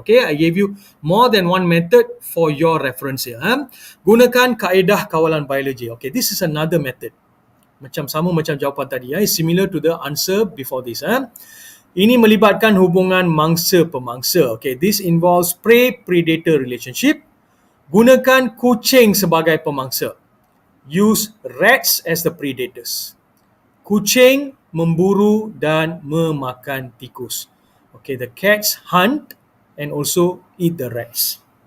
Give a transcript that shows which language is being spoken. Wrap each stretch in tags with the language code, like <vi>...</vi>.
<en>Okay, I gave you more than one method for your reference here.</en> <ms>Gunakan kaedah kawalan biologi.</ms> <en>Okay, this is another method.</en> <ms>Sama macam jawapan tadi.</ms> <en>Similar to the answer before this.</en> <ms>Ini melibatkan hubungan mangsa-pemangsa.</ms> <en>Okay, this involves prey-predator relationship.</en> <ms>Gunakan kucing sebagai pemangsa.</ms> <en>Use rats as the predators.</en> <ms>Kucing memburu dan memakan tikus.</ms> <en>Okay, the cats hunt and also eat the rats.</en>